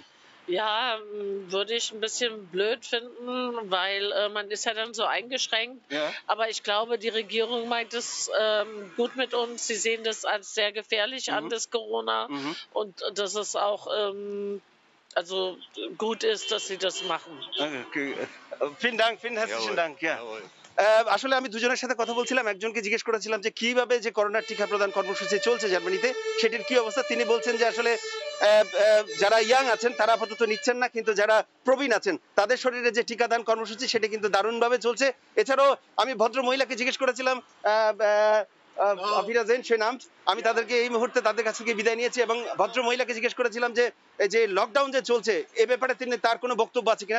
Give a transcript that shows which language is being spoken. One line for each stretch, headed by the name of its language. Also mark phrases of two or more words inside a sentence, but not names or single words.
German: Ja, würde ich ein bisschen blöd finden, weil man ist ja dann so eingeschränkt. Ja. Aber ich glaube, die Regierung meint es gut mit uns. Sie sehen das als sehr gefährlich an, das Corona. Und dass es auch also gut ist, dass sie das machen. Okay. Vielen herzlichen Dank. Ja. Jawohl.
Bangla: আসলে আমি দুজনের সাথে কথা বলছিলাম, একজনকে জিজ্ঞেস করেছিলাম যে কিভাবে যে করোনার টিকা প্রদান কর্মসূচি চলছে জার্মানিতে সেটির কি অবস্থা। তিনি বলছেন যে আসলে যারা ইয়াং আছেন তারা আপাতত নিচ্ছেন না, কিন্তু যারা প্রবীণ আছেন তাদের শরীরে যে টিকাদান কর্মসূচি সেটা কিন্তু দারুণভাবে চলছে। এছাড়াও আমি ভদ্র মহিলাকে জিজ্ঞেস করেছিলাম আমি তাদেরকে এই মুহূর্তে তাদের কাছ থেকে বিদায় নিয়েছি এবং ভদ্র মহিলাকে জিজ্ঞেস করেছিলাম যে এই যে লকডাউন যে চলছে এ ব্যাপারে তার কোনো বক্তব্য আছে কিনা।